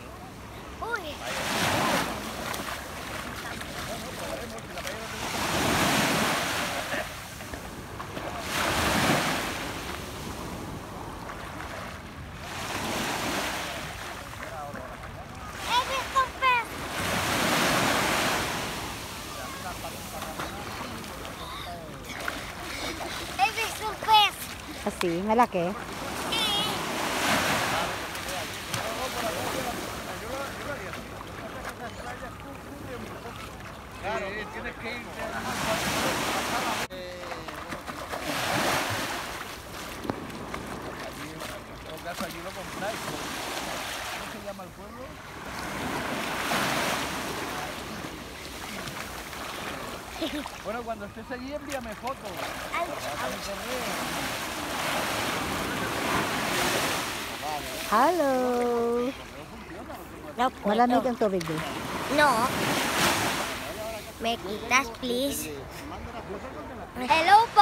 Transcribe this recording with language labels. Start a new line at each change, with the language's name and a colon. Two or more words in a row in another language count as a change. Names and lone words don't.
Spanish: Uy. He visto un pez. He visto un pez.
Filipino: Kasi, malaki.
Spanish: Claro, tienes que irte a allí lo compráis. ¿Cómo se llama el pueblo? Bueno, cuando estés allí envíame fotos. Hello.
Filipino: Malamig No. ang tubig eh. No. Mekitas, please. Hello po!